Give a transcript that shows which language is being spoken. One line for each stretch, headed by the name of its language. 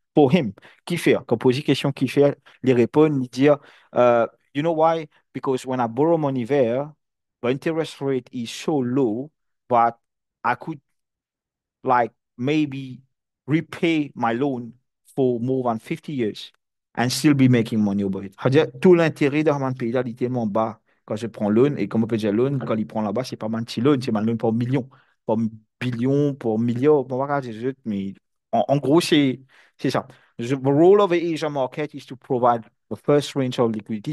French: For him, qui fait? Quand pose question qui fait, il répond, il dit,
English: you know why? Because when I borrow money there, the interest rate is so low that I could like maybe repay my loan for more than 50 years and still be making money over it.
French: C'est-à-dire, tout l'intérêt d'un pays là, il est tellement bas quand je prends loan, et comme on peut dire loan, quand il prend là-bas, c'est pas un petit loan, c'est un loan pour millions, pour billions, pour milliards, pour voir, mais en gros, c'est ça.
English: The role of the Asia market is to provide the first range of liquidity.